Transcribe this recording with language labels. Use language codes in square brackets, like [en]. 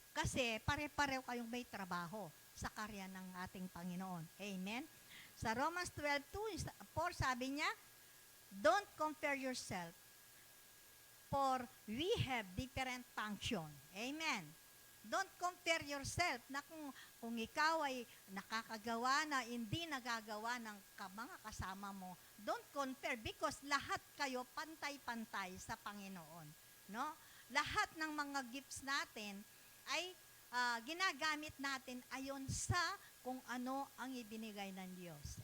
[tl] Kasi pare-pareho kayong may trabaho sa karya ng ating Panginoon. Amen? Sa Romans 12:4 sabi niya, [en] don't compare yourself, for we have different function. Amen? Don't compare yourself [tl] na kung ikaw ay nakakagawa na hindi nagagawa ng mga kasama mo. [en] Don't compare because [tl] lahat kayo pantay-pantay sa Panginoon. No? Lahat ng mga gifts natin ay ginagamit natin ayon sa kung ano ang ibinigay ng Diyos.